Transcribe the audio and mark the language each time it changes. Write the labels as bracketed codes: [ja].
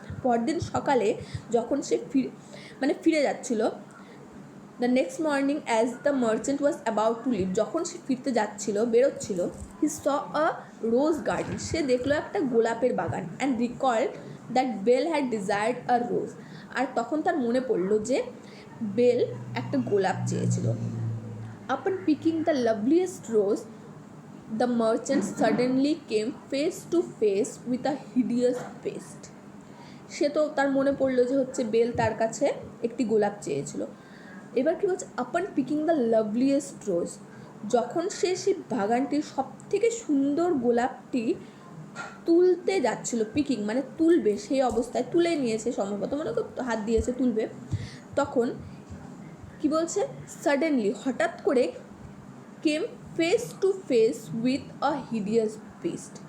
[bn] পরদিন সকালে যখন সে ফিরে যাচ্ছিল, [en] the next morning as the merchant was about to leave, [bn] যখন সে ফিরতে যাচ্ছিল, বেরোচ্ছিল, [en] he saw a rose garden, [bn] সে দেখলো একটা গোলাপের বাগান, [en] and recalled that Belle had desired a rose, [bn] আর তখন তার মনে পড়লো যে বেল একটা গোলাপ চেয়েছিল। [en] Upon picking the loveliest rose, the merchant suddenly came face to face with a hideous beast. [bn] সে তো তার মনে পড়লো যে হচ্ছে বেল তার কাছে একটি গোলাপ চেয়েছিল। এবার কি বলছে, [en] upon picking the loveliest rose, [bn] যখন সে সেই বাগানটির সব থেকে সুন্দর গোলাপটি তুলতে যাচ্ছিল, পিকিং মানে তুলবে, সেই অবস্থায় তুলে নিয়েছে সম্ভবত, মানে হাত দিয়েছে তুলবে, তখন কি বলছে, সাডেনলি হঠাৎ করে, [en] Came face to face with a hideous beast.